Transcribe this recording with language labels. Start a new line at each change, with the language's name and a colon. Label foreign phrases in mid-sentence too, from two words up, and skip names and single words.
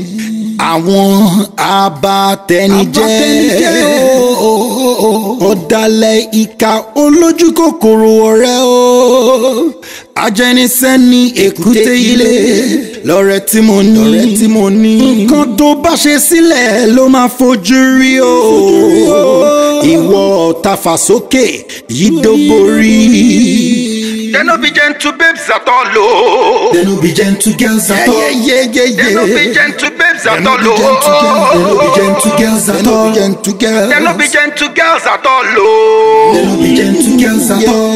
Yoruba: Àwọn abatẹnijẹ́ ọ̀dàlẹ̀ ìkà olójú kòkòrò ọ̀rẹ́ o. Ajẹnisẹ́ni èkúté ilé lọ́rẹ́ tí mo ní. Nǹkan tó bá ṣe sílẹ̀ ló máa fojú rí o. Ìwọ ọ̀tá fà sókè yìí dóborí.
Nigerian Pidgin: They no be gentle babes at all, oh. They no be gentle girls at all. They no be gentle babes babes at all. They no be gentle girls at all. They no be gentle girls at all. They no be gentle girls at all.